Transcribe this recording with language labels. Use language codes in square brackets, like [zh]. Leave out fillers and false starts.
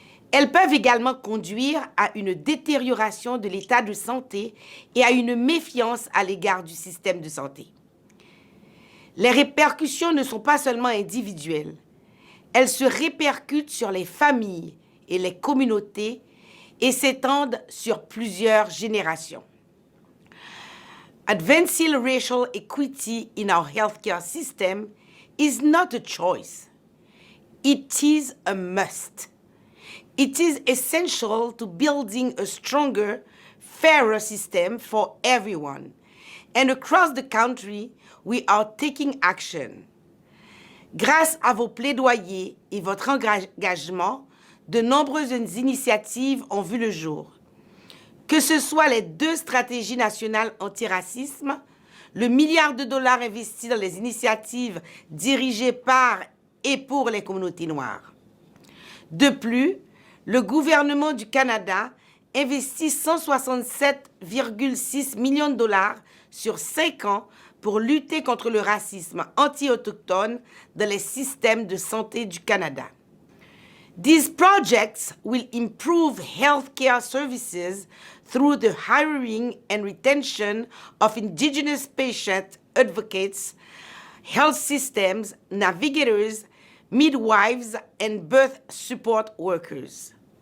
[fr] Elles peuvent également conduire à une détérioration de l'état de santé et à une méfiance à l'égard du système de santé. Les répercussions ne sont pas seulement individuelles. Elles se répercutent sur les familles et les communautés et s'étendent sur plusieurs générations. [en] Advancing racial equity in our healthcare system is not a choice. It is a must. It is essential to building a stronger, fairer system for everyone. And across the country, we are taking action. [fr] Grâce à vos plaidoyers et votre engagement, de nombreuses initiatives ont vu le jour. Que ce soit les 2 stratégies nationales antiracisme, le milliard de dollars investis dans les initiatives dirigées par et pour les communautés noires. De plus, le gouvernement du Canada investit 167,6 millions de dollars sur 5 ans pour lutter contre le racisme anti-autochtone dans les systèmes de santé du Canada. [en] These projects will improve healthcare services through the hiring and retention of Indigenous patient advocates, health systems, navigators, midwives, and birth support workers.